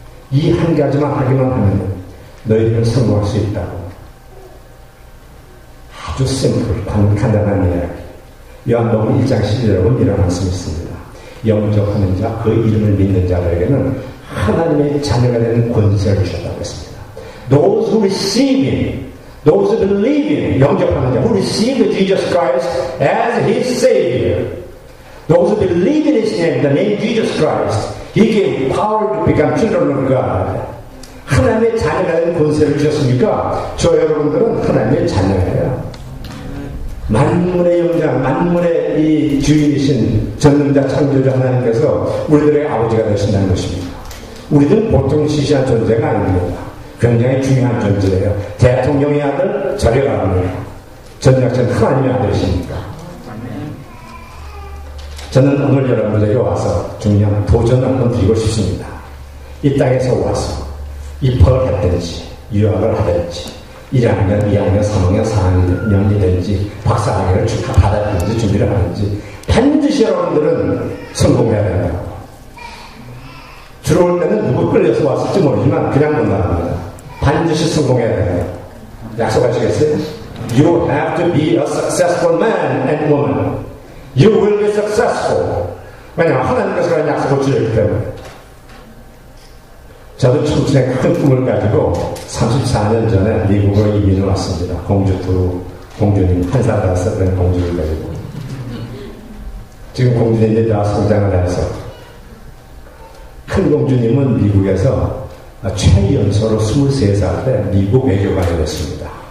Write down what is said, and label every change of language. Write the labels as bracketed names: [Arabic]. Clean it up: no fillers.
[Korean] 이 한 가지만 하기만 하면 너희들은 성공할 수 있다고. 아주 샘플, 간단한 이야기. 요한복음 1장 11절에 보면 이런 말씀이 있습니다. 영접하는 자, 그 이름을 믿는 자들에게는 하나님의 자녀가 되는 권세를 주셨다고 했습니다. [English] Those who receive Him, those who believe in, [Korean] 영접하는 자, [English] who receive Jesus Christ as His Savior, those who believe in His name, the name Jesus Christ, He gave power to become children of God. [Korean] 하나님의 자녀가 되는 권세를 주셨으니까 저 여러분들은 하나님의 자녀예요. 만물의 영장, 만물의 이 주인이신 전능자 창조자 하나님께서 우리들의 아버지가 되신다는 것입니다. 우리들은 보통 시시한 존재가 아닙니다. 굉장히 중요한 존재예요. 대통령의 아들, 저의 아들이에요. 전략자는 하나님의 아들이시니까. 저는 오늘 여러분들에게 와서 중요한 도전을 한번 드리고 싶습니다. 이 땅에서 와서 입학을 했든지 유학을 하든지 1학년, 2학년, 3학년, 4학년이든지 박사학위를 받았든지 준비를 하든지 반드시 여러분들은 성공해야 된다고. 들어올 때는 누구 끌려서 왔을지 모르지만 그냥 못 나갑니다. 반드시 성공해야 된다. 약속하시겠어요? [English] You have to be a successful man and woman. You will be successful. [Korean] 왜냐하면 하나님께서 그런 약속을 주셨기 때문에. 저도 청춘의 큰 꿈을 가지고 34년 전에 미국으로 이민을 왔습니다. 공주님, 한 살 다섯 된 공주를 가지고. 지금 공주님들이 다 성장을 해서 큰 공주님은 미국에서 최연소로 23살 때 미국 외교관이 됐습니다.